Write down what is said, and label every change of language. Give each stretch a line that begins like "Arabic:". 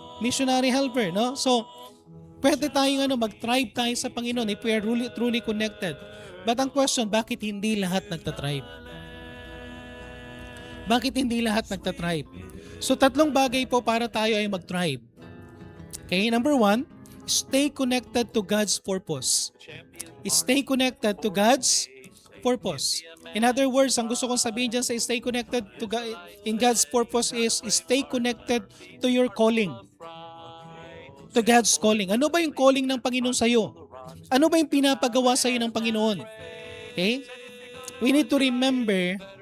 English: Missionary helper, no? So,
Filipino: pwede tayong mag-thrive tayo sa Panginoon
English: if we are truly connected. But
Filipino: ang question, bakit hindi lahat nagtatribe? Bakit hindi lahat nagtatribe? So, tatlong bagay po para tayo ay mag-thrive.
English: Okay, number 1, stay connected to God's purpose. Stay connected to God's purpose. In other words,
Filipino: ang gusto kong sabihin dyan sa
English: stay connected to God, in God's purpose is stay connected to your calling. To God's calling.
Filipino: Ano ba yung calling ng Panginoon sa iyo? Ano ba yung pinapagawa sa iyo ng Panginoon?
English: Okay? We need to remember